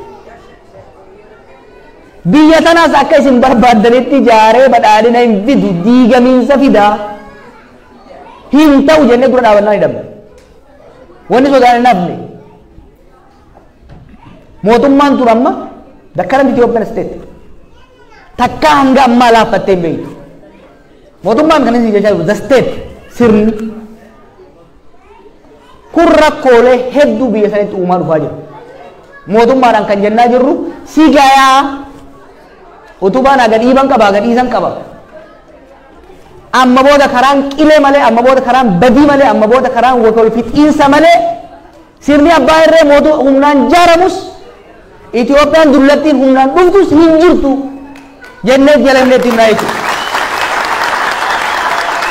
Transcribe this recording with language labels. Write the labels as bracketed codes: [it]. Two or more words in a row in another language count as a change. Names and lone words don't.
[om] Biyya tanaas akka isin barbaaddanitti ijaaree badhaadhina hin fidu diigamiinsa fidaa hin ta'u jennee dura dhaabannaa hidhamne. Wanni sodaan hin hafne. Mootummaan tun amma [en] the current Ethiopian state [om] takka hanga ammaa laaffattee hin beektu. Mootummaan kan isin jechaa jiru [en] the state [om] sirni kun rakkoolee hedduu biyya sanitti uumaa dhufaa jira. Mootummaadhaan kan jennaa jirru si gayaa utubaan aga dhiiban qaba aga dhiisan qaba. Amma booda karaan qilee malee amma booda karaan badii malee amma booda karaan wal fixiinsa malee sirni abbaa irree mootummaa humnaan jaaramus Itoophiyaan dullattiin humnaan dhuftus hin jirtu jennee jalamneetti himnaa jechuudha.